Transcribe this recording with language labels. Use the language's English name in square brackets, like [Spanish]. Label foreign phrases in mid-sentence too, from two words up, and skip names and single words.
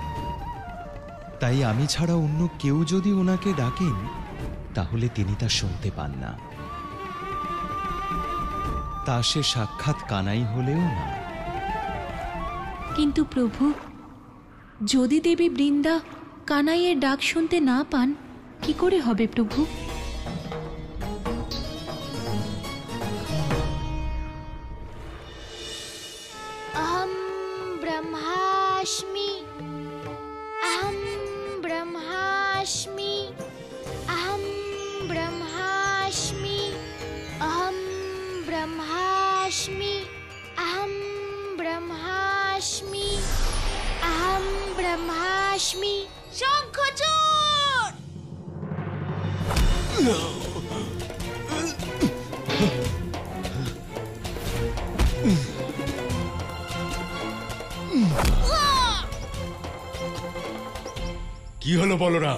[Bangla] তাই আমি ছাড়া অন্য কেউ যদি ওনাকে ডাকেন, তাহলে তিনি তা শুনতে পান না। তা সে সাক্ষাৎ কানাই হলেও না। কিন্তু প্রভু, যদি দেবী বৃন্দা কানাইয়ের ডাক শুনতে না পান, কি করে হবে প্রভু? [Sanskrit] অহম ব্রহ্মাস্মি, অহম ব্রহ্মাস্মি, অহম ব্রহ্মাস্মি, অহম ব্রহ্মাস্মি, অহম ব্রহ্মাস্মি, অহম ব্রহ্মাস্মি। [Bangla] শঙ্খচূড়! কি হলো বলরাম?